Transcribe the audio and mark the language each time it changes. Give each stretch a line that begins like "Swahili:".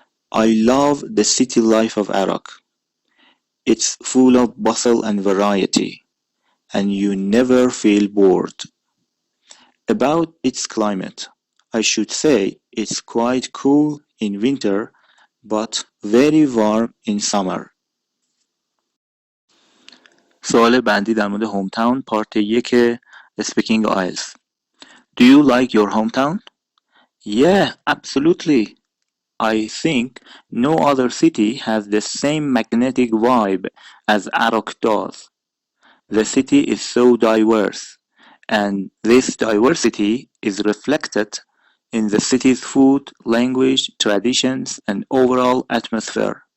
English: I love the city life of Arak. It's full of bustle and variety, and you never feel bored. About its climate, I should say it's quite cool in winter, but very warm in summer.
Persian: سوال بعدی در مورد هومتاون پارت 1 اسپیکینگ آیلتس.
English: Do you like your hometown? Yeah, absolutely. I think no other city has the same magnetic vibe as Arak does. The city is so diverse, and this diversity is reflected in the city's food, language, traditions, and overall atmosphere.